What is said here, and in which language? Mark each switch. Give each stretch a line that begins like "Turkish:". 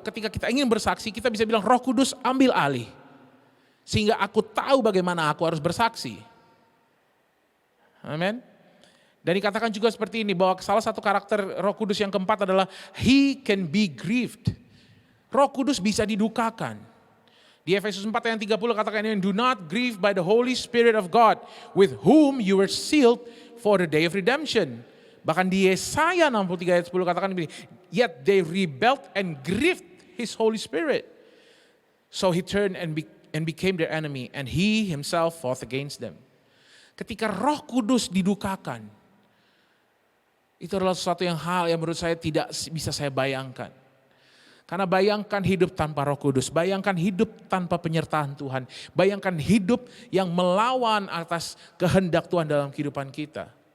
Indonesian: Ketika kita ingin bersaksi, kita bisa bilang Roh Kudus ambil alih. Sehingga aku tahu bagaimana aku harus bersaksi. Amin. Dan dikatakan juga seperti ini, bahwa salah satu karakter Roh Kudus yang keempat adalah
English: He can be grieved.
Indonesian: Roh Kudus bisa didukakan. Di Efesus 4 ayat 30 katakan ini,
English: do not grieve by the Holy Spirit of God, with whom you were sealed for the day of redemption.
Indonesian: Bahkan di Yesaya 63 ayat 10 katakan ini,
English: yet they rebelled and grieved His Holy Spirit. So He turned and became their enemy, and He Himself fought against them.
Indonesian: Ketika Roh Kudus didukakan, itu adalah sesuatu hal yang menurut saya tidak bisa saya bayangkan. Karena bayangkan hidup tanpa Roh Kudus, bayangkan hidup tanpa penyertaan Tuhan, bayangkan hidup yang melawan atas kehendak Tuhan dalam kehidupan kita.